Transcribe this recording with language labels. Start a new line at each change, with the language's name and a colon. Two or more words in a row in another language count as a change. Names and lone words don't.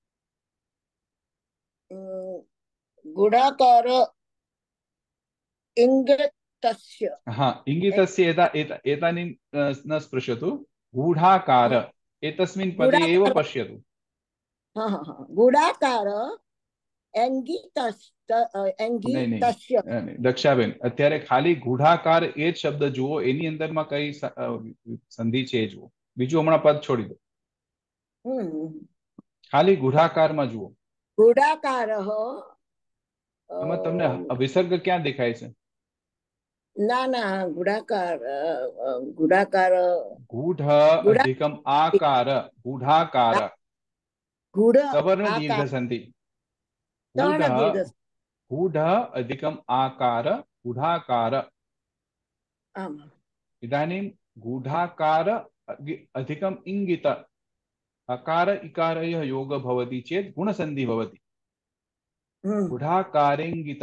Sanskrit: गुडाकार इङ्गितस्य। हाँ, इङ्गितस्य एतानि न स्पृशतु। गूढाकार एतस्मिन् पदे एव पश्यतु। गुडाकार
Gujarati: દક્ષાબેન, અત્યારે ખાલી ગુઢાકાર એ જ શબ્દ જુઓ, એની અંદરમાં કઈ સંધિ છે જુઓ, બીજું હમણાં પદ છોડી દો, ખાલી ગુઢાકારમાં જુઓ. ગુઢાકાર એમાં તમને વિસર્ગ ક્યાં દેખાય છે? ના ગુઢાકાર ગુઢાકાર
Sanskrit: गूढ अधिकम आकार गुढाकार सवर्ण दीर्घ संधि. गूढ अधिकम आकार गूढाकार. इदानीं गूढाकार अधिकम इंगित अकार इकारयोः योग भवति चेत् गुणसन्धि भवति. गूढाकारेङ्गित